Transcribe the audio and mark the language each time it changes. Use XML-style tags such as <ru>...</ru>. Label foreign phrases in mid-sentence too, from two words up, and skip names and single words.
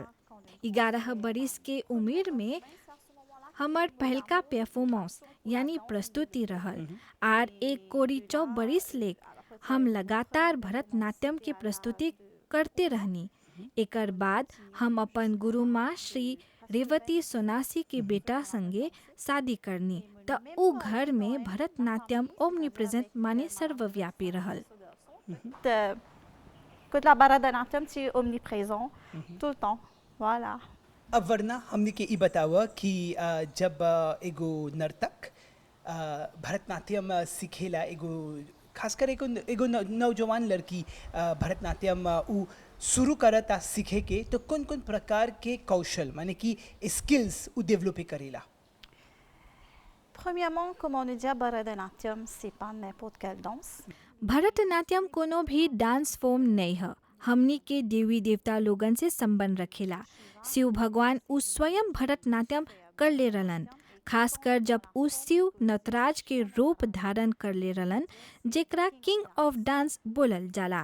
<bho>11 बरिस के उम्र में हमार पहलका परफॉर्मेंस यानी प्रस्तुति रहल और एक कोरी 4 बरिस लेक हम लगातार भरतनाट्यम की प्रस्तुति करते रहनी। एकर बाद हम अपन गुरु माँ श्री रेवती सोनासी के बेटा संगे शादी करनी त उ घर में भरतनाट्यम ओमनीप्रेजेंट माने सर्वव्यापी रहल।</bho> <fr>que la Bharatanatyam c'est omniprésent tout le temps. Voilà.</fr> <bho>अब वरना हमने के ई बतावा कि जब एगो नर्तक भरतनाट्यम सीखेला, एगो खासकर एगो नौजवान लड़की भरतनाट्यम उ शुरू करता सीखे के, तो कौन कौन प्रकार के कौशल माने कि स्किल्स उ डेवलप करेला?</bho> <fr>Premièrement, comme on dit, Bharatanatyam c'est pas n'importe quelle danse.</fr> <bho>भरतनाट्यम कोनो भी</bho> <en>dance form</en> <bho>नहीं है। हमनी के देवी देवता लोगन से संबंध रखेला। शिव भगवान उ स्वयं भरतनाट्यम कर ले रहलन, खासकर जब उ शिव नटराज के रूप धारण कर ले रहलन जेकरा</bho> <en>King of Dance</en> <bho>बोलल जाला।</bho>